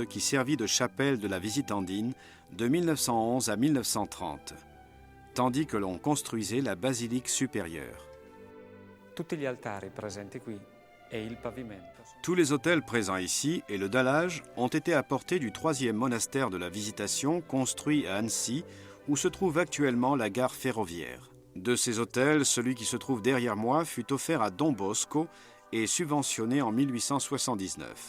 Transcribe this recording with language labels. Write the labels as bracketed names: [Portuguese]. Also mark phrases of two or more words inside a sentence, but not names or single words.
[French] qui servit de chapelle de la Visitandine de 1911 à 1930, tandis que l'on construisait la basilique supérieure. [Italian] e il pavimento. [French] Tous les autels présents ici et le dallage ont été apportés du 3e monastère de la Visitation construit à Annecy, où se trouve actuellement la gare ferroviaire. De ces autels, celui qui se trouve derrière moi fut offert à Don Bosco et subventionné en 1879.